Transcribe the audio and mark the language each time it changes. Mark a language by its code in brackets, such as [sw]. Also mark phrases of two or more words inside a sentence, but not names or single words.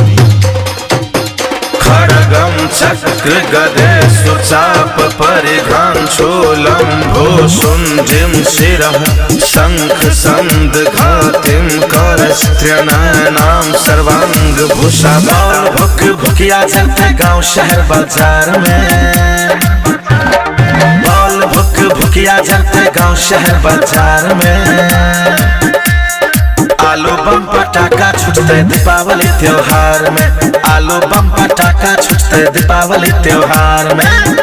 [sa] खड्गं चक्र गदे सुचाप परिघं शूलं भूषुण्डिं शिरः शंख संद घातिं करस्त्रिनयनां सर्वांगभूषा। [bho] बाल भुक भुकिया चलते गाँव शहर बाजार में, बाल भुक भुकिया चलते गाँव शहर बाजार में। आलू बम पटाखा छूटते दीपावली त्योहार में, आलू बम पटाखा छूटते दीपावली त्योहार में।